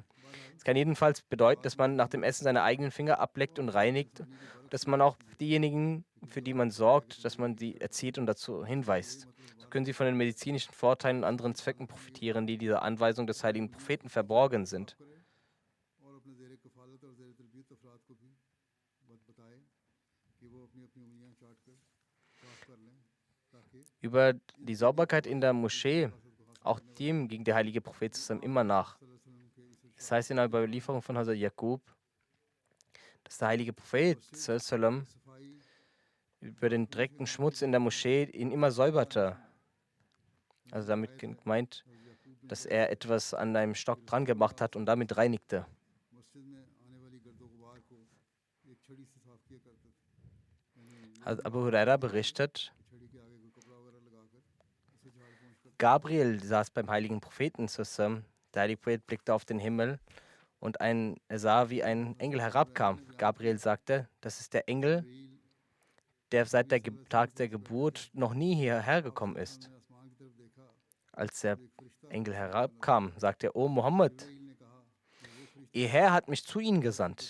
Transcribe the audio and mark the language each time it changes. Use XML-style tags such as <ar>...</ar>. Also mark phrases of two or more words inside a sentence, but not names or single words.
<de>Es kann jedenfalls bedeuten, dass man nach dem Essen seine eigenen Finger ableckt und reinigt, dass man auch diejenigen, für die man sorgt, dass man sie erzieht und dazu hinweist. So können sie von den medizinischen Vorteilen und anderen Zwecken profitieren, die dieser Anweisung des heiligen Propheten verborgen sind.</de> <ur>اور اپنے زیر کفالت اور زیر تربیت افراد کو بھی بتائے کہ وہ اپنی اپنی انگلیاں چاٹ کر صاف کر لیں تاکہ</ur> <de>Über die Sauberkeit in der Moschee, auch dem ging der heilige Prophet zusammen immer nach. Es heißt in einer Überlieferung von Hazrat Jakub, dass der heilige Prophet sallam,</de> <ur>सफाई</ur> <de>über den direkten Schmutz in der Moschee ihn immer säuberte. Also damit gemeint, dass er etwas an einem Stock dran gemacht hat und damit reinigte.</de> <ur>مسجد میں آنے والی گرد و غبار کو ایک چھڑی سے صاف کیا کرتے تھے یعنی</ur> <de>Hazrat Abu Huraira berichtet,</de> <ur>چھڑی کے آگے کوئی کپڑا وغیرہ لگا کر اسے جھاڑ پونچھ کرتے</ur> <de>Gabriel saß beim heiligen Propheten zusammen. Der heilige Prophet blickte auf den Himmel und er sah, wie ein Engel herabkam. Gabriel sagte, das ist der Engel, der seit der Tag der Geburt noch nie hierher gekommen ist. Als der Engel herabkam, sagte er, O Mohammed, Ihr Herr hat mich zu Ihnen gesandt.</de>